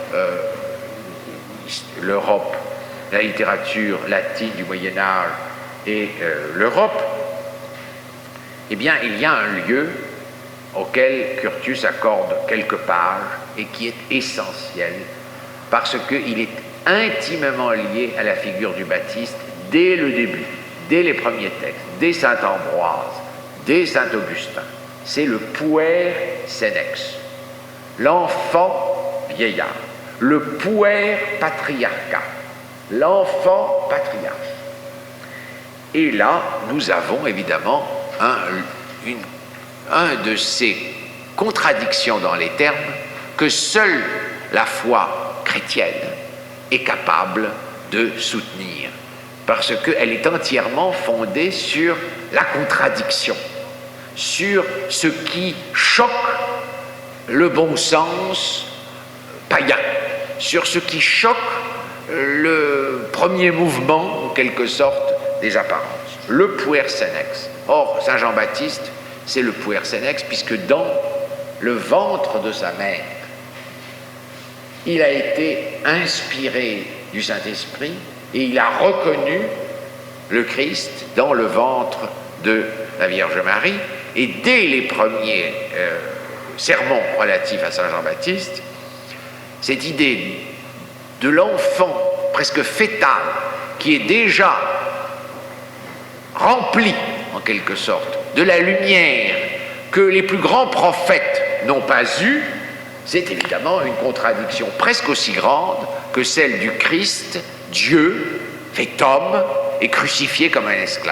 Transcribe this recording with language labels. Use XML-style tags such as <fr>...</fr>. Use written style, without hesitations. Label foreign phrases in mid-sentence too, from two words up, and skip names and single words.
<fr>l'Europe, la littérature latine du Moyen-Âge et l'Europe, eh bien, il y a un lieu auquel Curtius accorde quelques pages et qui est essentiel parce qu'il est intimement lié à la figure du Baptiste dès le début, dès les premiers textes, dès saint Ambroise, dès saint Augustin. C'est le</fr> <la>puer senex,</la> <fr>l'enfant vieillard, le</fr> <la>puer patriarcat,</la> <fr>l'enfant patriarche. Et là, nous avons évidemment un de ces contradictions dans les termes que seule la foi chrétienne est capable de soutenir, parce qu'elle est entièrement fondée sur la contradiction, sur ce qui choque le bon sens païen, sur ce qui choque le premier mouvement, en quelque sorte, des apparences, le</fr> <la>puer senex.</la> <fr>Or, saint Jean-Baptiste, c'est le</fr> <la>puer senex,</la> <fr>puisque dans le ventre de sa mère, il a été inspiré du Saint-Esprit et il a reconnu le Christ dans le ventre de la Vierge Marie. Et dès les premiers sermons relatifs à saint Jean-Baptiste, cette idée de l'enfant presque fœtal qui est déjà rempli, en quelque sorte, de la lumière que les plus grands prophètes n'ont pas eue, c'est évidemment une contradiction presque aussi grande que celle du Christ, Dieu, fait homme et crucifié comme un esclave.</fr>